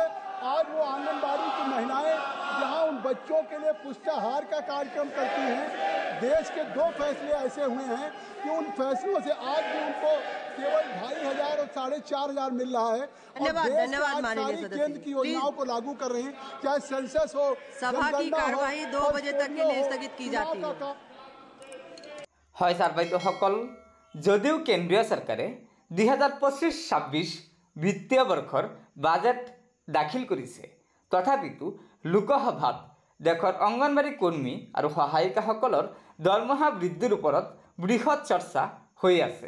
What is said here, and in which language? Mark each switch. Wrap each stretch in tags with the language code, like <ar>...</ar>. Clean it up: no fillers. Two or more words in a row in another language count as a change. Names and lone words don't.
<hi>आज वो आंगनबाड़ी की महिलाएं जहां उन बच्चों के लिए पुष्टाहार का कार्यक्रम करती हैं, देश के 2 फैसले ऐसे हुए हैं कि उन फैसलों से आज भी उनको केवल 2500 और 4500 मिल रहा है। धन्यवाद माननीय सदस्य। केंद्र की योजनाओं को लागू कर रहे हैं, चाहे सेंसस हो, सभा की कार्यवाही 2 बजे तक के लिए स्थगित की जाती है।</hi> <as>হয় স্যার বাইদেউসকল, যদিও কেন্দ্ৰীয় চৰকাৰে 2025-26 বিত্তীয় বৰ্ষৰ বাজেট দাখিল কৰিছে, তথাপিতো লোকসভাত দেশৰ অংগনবাড়ী কৰ্মী আৰু সহায়িকাসকলৰ দৰমহা বৃদ্ধিৰ ওপৰত বৃহৎ চৰ্চা হৈ আছে।</as>